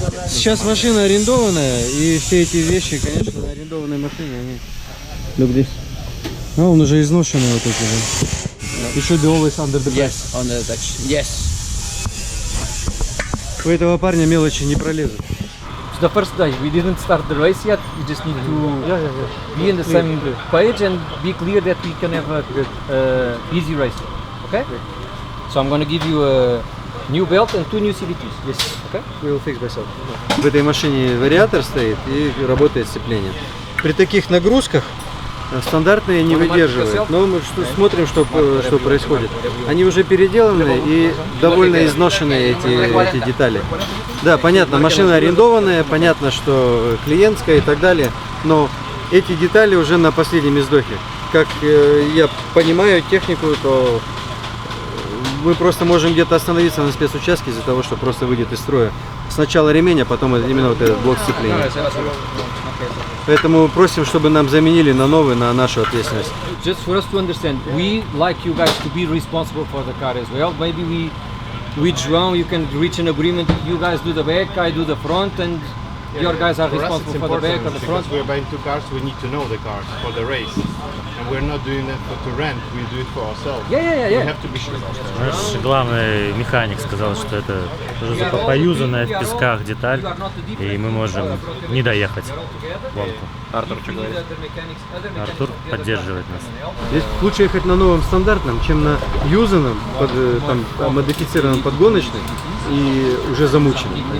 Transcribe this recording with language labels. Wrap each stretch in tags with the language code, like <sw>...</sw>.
<ru>Сейчас машина арендованная, и все эти вещи, конечно, на арендованной машине, они...</ru> <en>Look this.</en> <ru>А, он уже изношенный вот эти же.</ru> <en>It should be always under the bed. Yes, on the touch. Yes.</en> <ru>У этого парня мелочи не пролезут.</ru> <en>It's the first day. We didn't start the race yet. We just need to be in the same page and be clear that we can have a easy race. Okay? So I'm going to give you a new belt and 2 new CVTs. Yes. Okay? We will fix myself.</en> <ru>В этой машине вариатор стоит и работает сцепление. При таких нагрузках стандартные не выдерживают. Но мы смотрим, что происходит. Они уже переделаны и довольно изношенные эти детали. Да, понятно, машина арендованная, понятно, что клиентская и так далее, но эти детали уже на последнем издохе. Как я понимаю технику, то мы просто можем где-то остановиться на спецучастке из-за того, что просто выйдет из строя. Сначала ремень, а потом именно вот этот блок сцепления. Поэтому просим, чтобы нам заменили на новый, на нашу ответственность.</ru> <en>Just for us to understand, we like you guys to be responsible for the car as well. Maybe we draw, you can reach an agreement. You guys do the back, I do the front, and your guys are responsible for the back or the front. Because we're buying 2 cars, we need to know the cars for the race. And we're not doing it to rent, we do it for ourselves. Yeah. We have to be sure about that.</en> <ru>Наш главный механик сказал, что это уже поюзанная в песках деталь, и мы можем не доехать в гонку. Артур, что говорит? Артур поддерживает нас. Здесь лучше ехать на новом стандартном, чем на юзанном, модифицированном подгоночном и уже замученном.</ru>